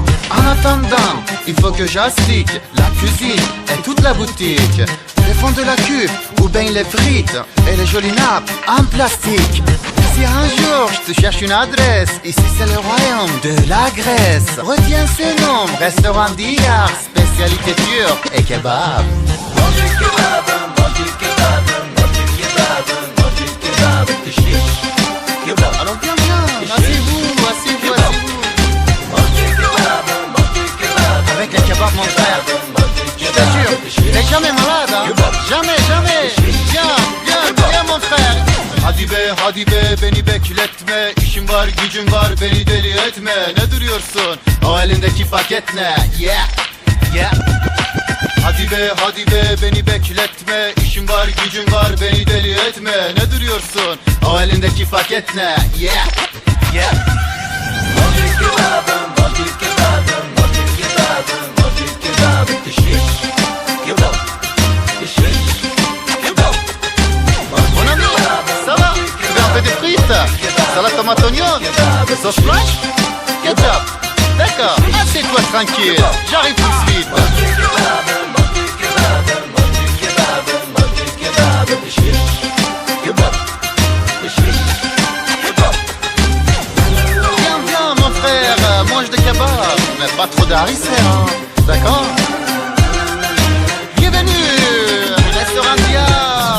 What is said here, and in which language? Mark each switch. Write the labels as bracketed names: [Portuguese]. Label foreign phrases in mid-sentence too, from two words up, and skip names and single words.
[French] En attendant, il faut que j'astique la cuisine et toute la boutique. Le fond de la cuve, ou bien les frites et les jolies nappes en plastique. Si un jour je te cherche une adresse, ici c'est le royaume de la Grèce. Retiens ce nom, restaurant d'hier, spécialité turque et kebab. Mange du kebab, mange du kebab, mange du kebab, mange du kebab, de chiche. Kebab. Alors viens, asseyez-vous. Mange du kebab, mange du kebab. Avec les kebabs mon frère, je te jure, t'es jamais malade hein. Jamais. Viens mon frère. [Turkish] Hadi be beni bekletme, işim var gücüm var beni deli etme. Ne duruyorsun o elindeki paket ne? Yeah. Hadi be beni bekletme, işim var gücüm var beni deli etme. Ne duruyorsun o elindeki paket ne? Yeah. [French] Mange du kebab, mange du kebab, mange du kebab, mange du kebab, de chiche. Kebab. De chiche. Kebab. Mon ami, ça va? Tu veux un peu de frites? Salade tomate oignon? Sauce blanche? Ketchup? D'accord, assieds-toi tranquille, j'arrive tout de suite. Mange du kebab, mange du kebab, mange du kebab, mange du kebab, de chiche. Kebab. De chiche. Kebab. Viens mon frère, mange des kebabs, mais pas trop d'harissé hein, d'accord? Bienvenue, restaurant Diar.